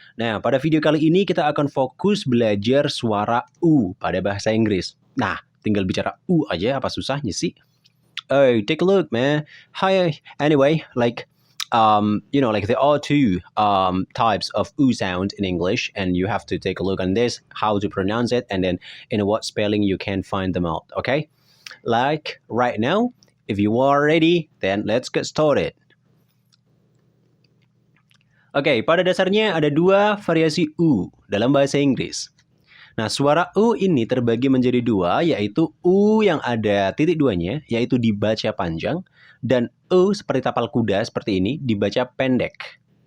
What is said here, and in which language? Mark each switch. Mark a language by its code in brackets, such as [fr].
[id] Nah, pada video kali ini kita akan fokus belajar suara U pada bahasa Inggris. Nah, tinggal bicara U aja, apa susahnya sih? [en] Oh, take a look, man. Hi. Anyway, like there are two types of U sound in English, and you have to take a look on this, how to pronounce it, and then in what spelling you can find them out. Okay? Like right now, if you are ready, then let's get started. [id] Oke, pada dasarnya ada dua variasi U dalam bahasa Inggris. Nah, suara U ini terbagi menjadi dua, yaitu U yang ada titik duanya, yaitu dibaca panjang, dan U seperti tapal kuda seperti ini, dibaca pendek.